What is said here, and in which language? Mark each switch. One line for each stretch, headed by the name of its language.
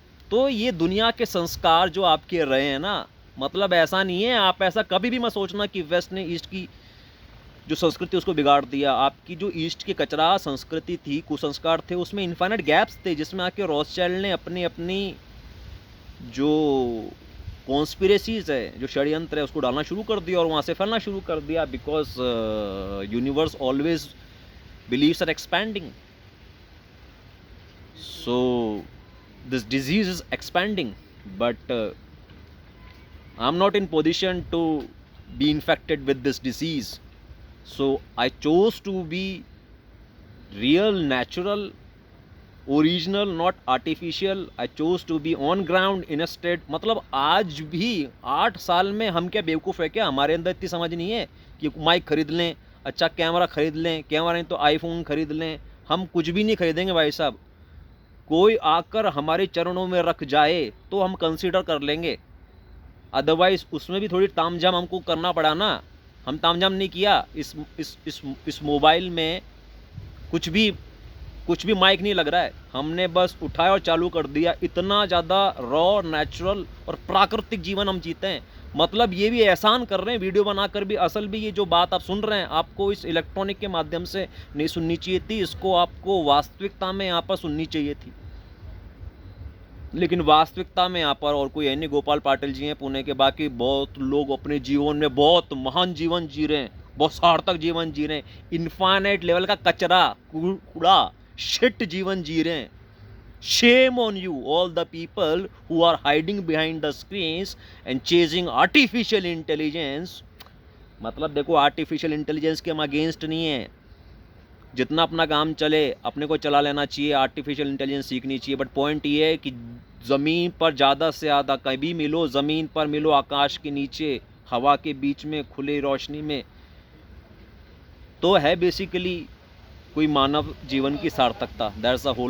Hindi: तो ये दुनिया के संस्कार जो आपके रहे हैं ना, मतलब ऐसा नहीं है, आप ऐसा कभी भी मत सोचना कि वेस्ट ने ईस्ट की जो संस्कृति उसको बिगाड़ दिया। आपकी जो ईस्ट की कचरा संस्कृति थी, कुसंस्कार थे, उसमें इन्फाइनाइट गैप्स थे जिसमें आके रॉथस्चाइल्ड ने अपनी अपनी जो कॉन्स्पिरेसीज है, जो षड्यंत्र है, उसको डालना शुरू कर दिया और वहाँ से फैलना शुरू कर दिया।
English: Because universe always believes are expanding, so this disease is expanding, but I'm not in position to be infected with this disease, so I chose to be real, natural, original, not artificial. I chose to be on ground in a state,
Hindi: मतलब आज भी 8 साल में हम क्या बेवकूफ़ है क्या? हमारे अंदर इतनी समझ नहीं है कि माइक खरीद लें, अच्छा कैमरा खरीद लें, कैमरा नहीं तो आईफोन खरीद लें। हम कुछ भी नहीं खरीदेंगे भाई साहब, कोई आकर हमारे चरणों में रख जाए तो हम कंसीडर कर लेंगे, अदरवाइज उसमें भी थोड़ी तामझाम हमको करना पड़ा ना। हम तामझाम नहीं किया। इस मोबाइल में कुछ भी माइक नहीं लग रहा है, हमने बस उठाया और चालू कर दिया। इतना ज़्यादा रॉ, नेचुरल और प्राकृतिक जीवन हम जीते हैं। मतलब ये भी एहसान कर रहे हैं वीडियो बनाकर भी। असल भी ये जो बात आप सुन रहे हैं, आपको इस इलेक्ट्रॉनिक के माध्यम से नहीं सुननी चाहिए थी, इसको आपको वास्तविकता में यहाँ पर सुननी चाहिए थी। लेकिन वास्तविकता में यहाँ पर और कोई है नहीं। गोपाल पाटिल जी हैं पुणे के, बाकी बहुत लोग अपने जीवन में बहुत महान जीवन जी रहे हैं, बहुत सार्थक जीवन जी रहे हैं। इन्फाइनाइट लेवल का कचरा, कूड़ा, शिट जीवन जी रहे हैं।
English: Shame on you, all the people who are hiding behind the screens and chasing artificial intelligence.
Hindi: मतलब देखो, आर्टिफिशियल इंटेलिजेंस के हम अगेंस्ट नहीं है। जितना अपना काम चले अपने को चला लेना चाहिए, आर्टिफिशियल इंटेलिजेंस सीखनी चाहिए। बट पॉइंट ये है कि ज़मीन पर ज़्यादा से ज़्यादा कभी मिलो, ज़मीन पर मिलो, आकाश के नीचे, हवा के बीच में, खुली रोशनी में, तो है बेसिकली कोई मानव जीवन की सार्थकता।
English: that's the whole